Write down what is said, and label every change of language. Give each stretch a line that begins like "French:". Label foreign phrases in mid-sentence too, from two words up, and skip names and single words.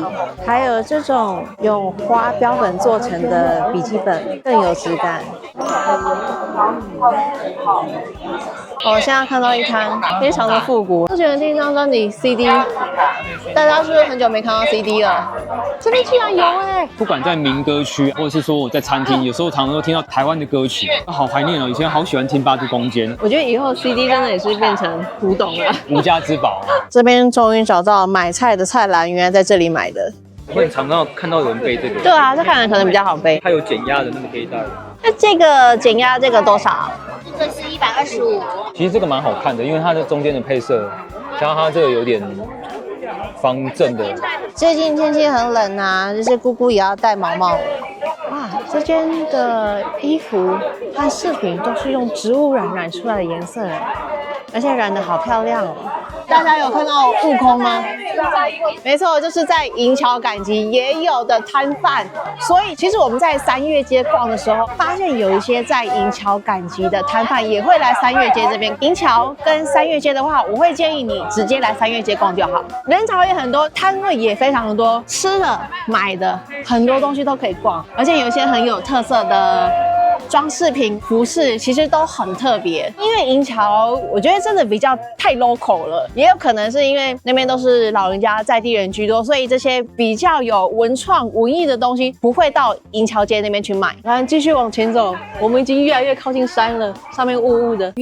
Chinese: 還有這種用花標本做成的筆記本，更有質感。我現在看到一攤非常的復古。之前的第一張專輯 CD， 大家是不是很久沒看到 CD 了？這邊居然有哎！不管在民歌區，或者是說我在餐廳，有時候常常都聽到台灣的歌曲，好懷念哦！以前好喜歡聽八度空間。我覺得以後 CD 真的也是變成古董了，無價之寶。這邊終於找到買菜的菜籃，原來在這裡買的。我很常看到有人背這個。對啊，這看起來可能比較好背。它有減壓的那個可以帶。那這個減壓這個多少？這個是125。其實這個蠻好看的，因為它的中間的配色，加上它這個有點方正的。最近天氣很冷啊，這些姑姑也要戴毛帽。哇，這間的衣服和飾品都是用植物染出來的顏色，而且染得好漂亮哦。大家有看到悟空嗎？沒錯，就是在銀橋趕集也有的攤販。所以其實我們在三月街逛的時候，發現有一些在銀橋趕集的攤販也會來三月街這邊。銀橋跟三月街的話，我會建議你直接來三月街逛就好，人潮也很多，攤位也非常的多，吃的買的很多東西都可以逛，而且有一些很有特色的裝飾品、服飾其實都很特別。因為銀橋我覺得真的比較太 local 了，也有可能是因為那邊都是老人家在地人居多，所以這些比較有文創文藝的東西不會到銀橋街那邊去買。然後繼續往前走，我們已經越來越靠近山了，上面霧霧的。